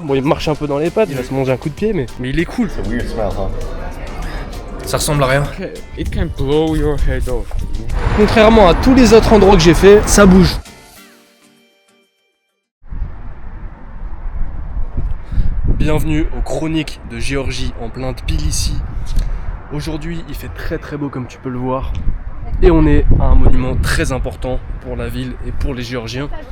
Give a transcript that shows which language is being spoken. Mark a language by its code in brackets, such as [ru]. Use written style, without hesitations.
[fr] Bon il marche un peu dans les pattes, il va se manger un coup de pied mais il est cool. [en] It's a weird smell, huh? [fr] Ça ressemble à rien. [en] It can blow your head off. [fr] Contrairement à tous les autres endroits que j'ai fait, ça bouge. Bienvenue aux chroniques de Géorgie en plein Tbilissi. Aujourd'hui il fait très très beau comme tu peux le voir. Et on est à un monument très important pour la ville et pour les Géorgiens.